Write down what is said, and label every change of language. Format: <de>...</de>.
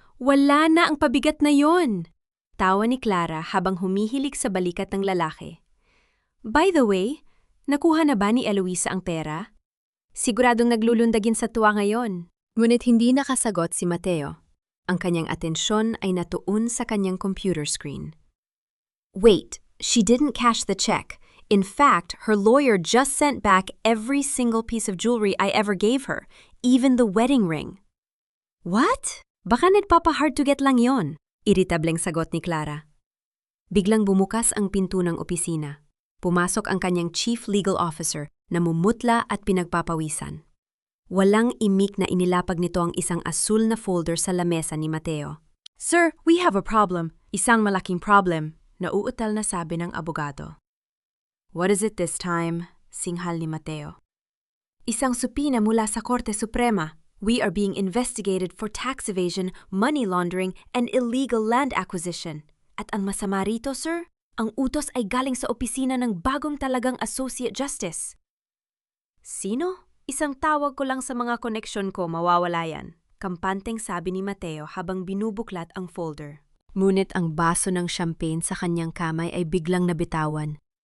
<tl>Wala na ang pabigat na yon! Tawa ni Clara habang humihilig sa balikat ng lalaki.</tl> <en>By the way,</en> <tl>nakuha na ba ni Eloisa ang pera? Siguradong naglulundagin sa tuwa ngayon. Ngunit hindi nakasagot si Mateo. Ang kanyang atensyon ay natuon sa kanyang computer screen.</tl> <en>Wait, she didn't cash the check. In fact, her lawyer just sent back every single piece of jewelry I ever gave her, even the wedding ring.</en> <tl>What? Baka nagpapa-hard to get lang yon, iritableng sagot ni Clara. Biglang bumukas ang pinto ng opisina. Pumasok ang kanyang chief legal officer na mumutla at pinagpapawisan. Walang imik na inilapag nito ang isang asul na folder sa lamesa ni Mateo.</tl> <en>Sir, we have a problem.</en> <tl>Isang malaking problem, nauutal na sabi ng abogado.</tl> <en>What is it this time?</en> <tl>Singhal ni Mateo. Isang supina mula sa Korte Suprema.</tl> <en>We are being investigated for tax evasion, money laundering, and illegal land acquisition.</en> <tl>At ang masama rito, sir, ang utos ay galing sa opisina ng bagong talagang Associate Justice. Sino? Isang tawag ko lang sa mga koneksyon ko, mawawala yan. Kampanteng sabi ni Mateo habang binubuklat ang folder. Ngunit ang baso ng champagne sa kanyang kamay ay biglang nabitawan.</tl>